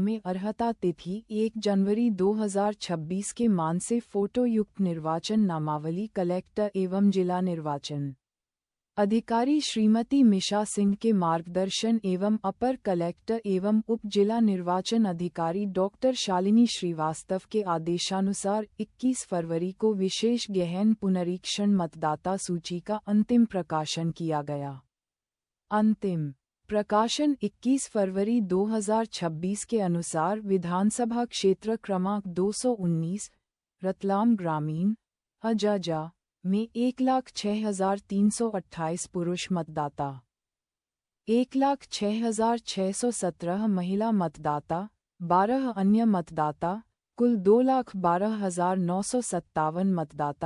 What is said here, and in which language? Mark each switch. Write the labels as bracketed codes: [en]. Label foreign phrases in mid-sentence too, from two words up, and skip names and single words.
[hi] में अर्हता तिथि 1 जनवरी 2026 के मान से फोटोयुक्त निर्वाचन नामावली कलेक्टर एवं जिला निर्वाचन अधिकारी श्रीमती मिशा सिंह के मार्गदर्शन एवं अपर कलेक्टर एवं उप जिला निर्वाचन अधिकारी डॉक्टर शालिनी श्रीवास्तव के आदेशानुसार 21 फरवरी को विशेष गहन पुनरीक्षण मतदाता सूची का अंतिम प्रकाशन किया गया। अंतिम प्रकाशन 21 फरवरी 2026 के अनुसार विधानसभा क्षेत्र क्रमांक 219 रतलाम ग्रामीण अजाजा में 1,06,328 पुरुष मतदाता, 1,06,617 महिला मतदाता, 12 अन्य मतदाता, कुल 2,12,957 मतदाता।